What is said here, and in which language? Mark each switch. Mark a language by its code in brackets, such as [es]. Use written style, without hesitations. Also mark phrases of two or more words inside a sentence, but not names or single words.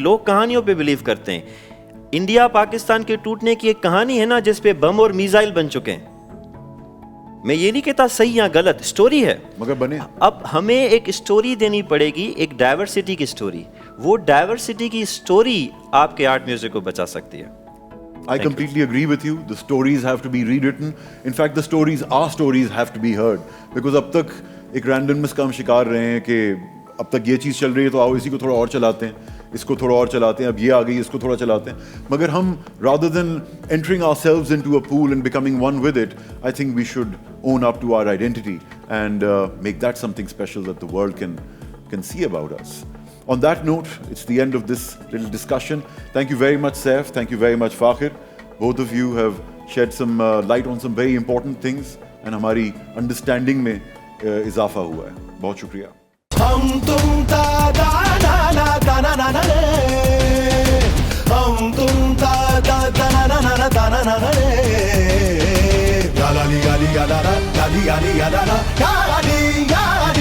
[ur] لوگ کہانیوں پہ بلیو کرتے ہیں. انڈیا پاکستان کے ٹوٹنے کی ایک کہانی ہے نا, جس پہ بم اور میزائل بن چکے ہیں. میں یہ نہیں کہتا صحیح یا غلط, اسٹوری ہے, مگر بنے. اب ہمیں ایک اسٹوری دینی پڑے گی, ایک ڈائیورسٹی کی اسٹوری. وہ ڈائیورسٹی کی اسٹوری آپ کے [en] art music [ur] کو بچا سکتی ہے. [en] I completely agree with you. The stories have to be rewritten. In fact, the stories, our stories have to be heard. [ur] Because اب تک ایک رینڈمنس کا ہم شکار رہے ہیں کہ اب تک یہ چیز چل رہی ہے تو آؤ اسی کو تھوڑا اور چلاتے ہیں, اس کو تھوڑا اور چلاتے ہیں, اب یہ آ گئی اس کو تھوڑا چلاتے ہیں. مگر ہم [en] rather than entering ourselves into a pool and becoming one with it, I think we should own up to our identity and make that something special that the world can see about us. On that note, it's the end of this little discussion. Thank you very much, Saif. Thank you very much, Fakhir. Both of you have shed some light on some very important things and [ur] ہماری understanding میں اضافہ ہوا ہے. بہت شکریہ. ہم تم تا دا نا نا تا نا نا نا رے, ہم تم تا دا دا نا نا نا تا نا نا نا رے, یا لا لی یا لی یا لا لا لی یا لی یا لا لا یا لا لی یا